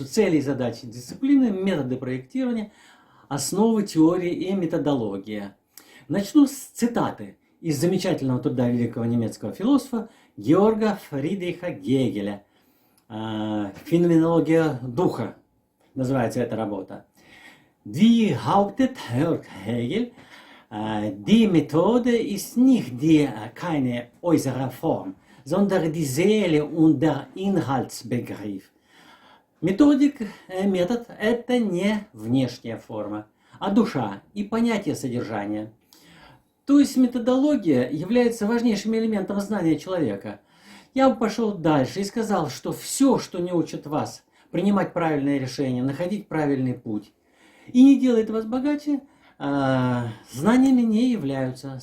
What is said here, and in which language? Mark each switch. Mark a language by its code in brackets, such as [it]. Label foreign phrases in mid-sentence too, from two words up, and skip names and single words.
[ru] Цели и задачи дисциплины, методы проектирования, основы теории и методология. Начну с цитаты из замечательного труда великого немецкого философа Георга Фридриха Гегеля. «Феноменология духа» называется эта работа. [de] Wie hauptet Hegel, die Methode ist nicht keine äußere Form, sondern die Seele und der Inhaltsbegriff. [ru] Метод – это не внешняя форма, а душа и понятие содержания. То есть методология является важнейшим элементом знания человека. Я бы пошел дальше и сказал, что все, что не учит вас принимать правильные решения, находить правильный путь, и не делает вас богаче, знаниями не являются.